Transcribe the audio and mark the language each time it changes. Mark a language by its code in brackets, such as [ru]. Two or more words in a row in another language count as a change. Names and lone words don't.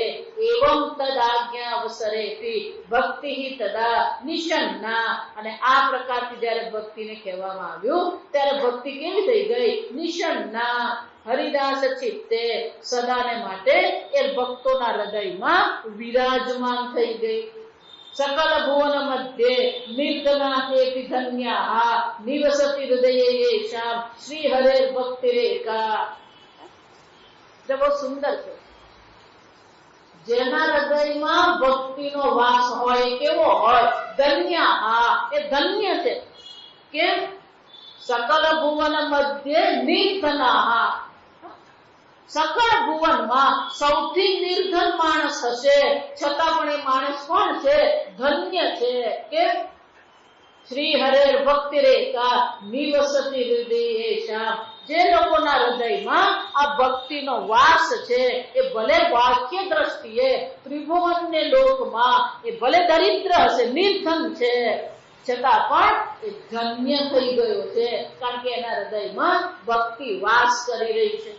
[sa] एवम तद आज्ञा अवसरेथी भक्ति तदा निषन्ना. [gu] અને આ પ્રકારથી જ્યારે ભક્તિને કહેવામાં આવ્યું ત્યારે ભક્તિ કેવી થઈ ગઈ? નિષન્ના, હરિદાસ ચિત્તે, સદાને માટે એ ભક્તોના હૃદયમાં વિરાજમાન થઈ ગઈ. [sa] सकल भुवन मध्य निर्धना एति धन्याः निवसति हृदये येषां श्री हरे भक्ति रेखा. [hi] जब वो सुंदर [gu] છે, જેના હૃદયમાં ભક્તિનો વાસ હોય કેવો હોય? ધન્યાः, એ ધન્ય છે. કેમ? [sa] सकल भुवन मध्य निर्धनाः, [gu] સકળ ભુવનમાં સૌથી નિર્ધન માણસ હશે છતાં પણ એ માણસ કોણ છે? ધન્ય છે. કે [sa] श्री हरे भक्ति रेखा निवसति हृदयेषां, [gu] જે લોકોના હૃદયમાં આ ભક્તિનો વાસ છે એ ભલે બાહ્ય દ્રષ્ટિએ ત્રિભુવનને લોકમાં એ ભલે દરિદ્ર હશે, નિર્ધન છે, છતાં પણ એ ધન્ય થઈ ગયો છે, કારણ કે એના હૃદયમાં ભક્તિ વાસ કરી રહી છે.